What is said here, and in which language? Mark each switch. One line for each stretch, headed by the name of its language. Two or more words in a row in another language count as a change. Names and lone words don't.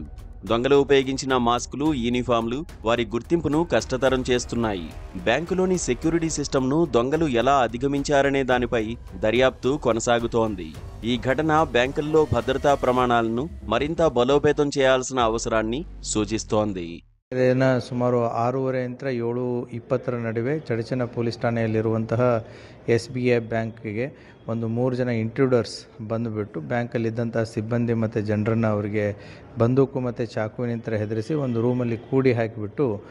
Telugu: దొంగలు ఉపయోగించిన మాస్కులు, యూనిఫామ్లు వారి గుర్తింపును కష్టతరం చేస్తున్నాయి. బ్యాంకులోని సెక్యూరిటీ సిస్టమ్ను దొంగలు ఎలా అధిగమించారనే దానిపై దర్యాప్తు కొనసాగుతోంది. ఈ ఘటన బ్యాంకుల్లో భద్రతా ప్రమాణాలను మరింత బలోపేతం చేయాల్సిన అవసరాన్ని సూచిస్తోంది.
Kannada: ಸುಮಾರು 6:30 7:20 ನಡುವೆ ಚಡಚನ ಪೊಲೀಸ್ ಠಾಣೆಯಲ್ಲಿರುವಂತಹ SBI ಬ್ಯಾಂಕಿಗೆ ಒಂದು 3 ಜನ ಇಂಟ್ರೂಡರ್ಸ್ ಬಂದುಬಿಟ್ಟು ಬ್ಯಾಂಕಲ್ಲಿದ್ದಂತಹ ಸಿಬ್ಬಂದಿ ಮತ್ತು ಜನರನ್ನು ಅವರಿಗೆ ಬಂದೂಕು ಮತ್ತು ಚಾಕುವಿನಿಂದ ಹೆದರಿಸಿ ಒಂದು ರೂಮಲ್ಲಿ ಕೂಡಿ ಹಾಕಿಬಿಟ್ಟು